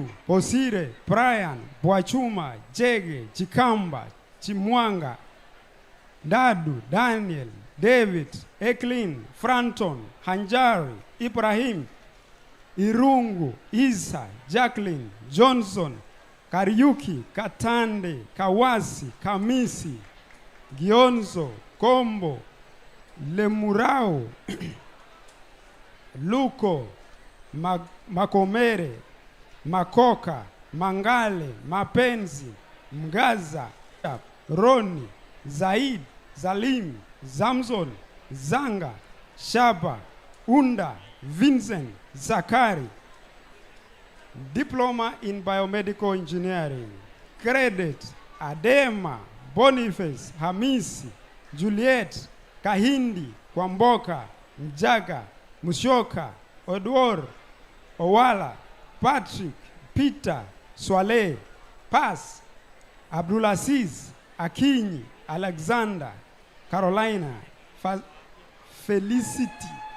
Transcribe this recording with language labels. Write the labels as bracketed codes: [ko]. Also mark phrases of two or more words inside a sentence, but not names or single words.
[en] Posire, Brian, Bwachuma, Jege, Chikamba, Chimwanga, Dadu, Daniel, David, Eklin, Franton, Hanjari, Ibrahim, Irungu, Isa, Jacqueline, Johnson, Kariuki, Katande, Kawasi, Kamisi, Gionzo, Kombo, Lemurao, Luko, Makomere, Makoka, Mangale, Mapenzi, Mgaza, Roni, Zaid, Zalim, Zamzon, Zanga, Shaba, Unda, Vincent, Zakari. Diploma in Biomedical Engineering, credit, Adema, Boniface, Hamisi, Juliet, Kahindi, Kwamboka, Mjaga, Mushoka, Odwor, Owala, Patrick, Peter, Swale, Pass, Abdulaziz, Akinyi, Alexander, Carolina, Felicity,